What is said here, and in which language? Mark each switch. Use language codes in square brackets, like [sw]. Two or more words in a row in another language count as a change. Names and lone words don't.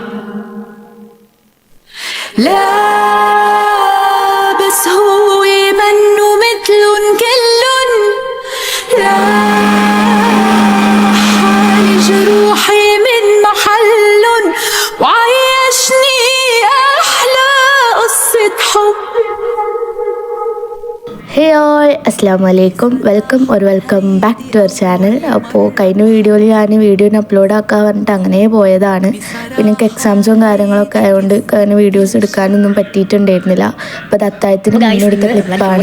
[ar] لا بس هو منه مثلن كلن. لا حالي جروحي من محلن وعيشني أحلى قصة حب. [en] hey all [ar] السلام عليكم [en] welcome back to our channel. [ml] അപ്പോൾ കഴിഞ്ഞ വീഡിയോയിൽ ഞാൻ വീഡിയോന് അപ്ലോഡ് ആക്കാൻ പറഞ്ഞിട്ട് അങ്ങനെ പോയതാണ്. പിന്നെ എനിക്ക് എക്സാംസും കാര്യങ്ങളൊക്കെ ആയതുകൊണ്ട് അങ്ങനെ വീഡിയോസ് എടുക്കാനൊന്നും പറ്റിയിട്ടുണ്ടായിരുന്നില്ല. അപ്പോൾ അത് അത്താഴത്തിന് മുന്നെടുത്ത ക്ലിപ്പാണ്.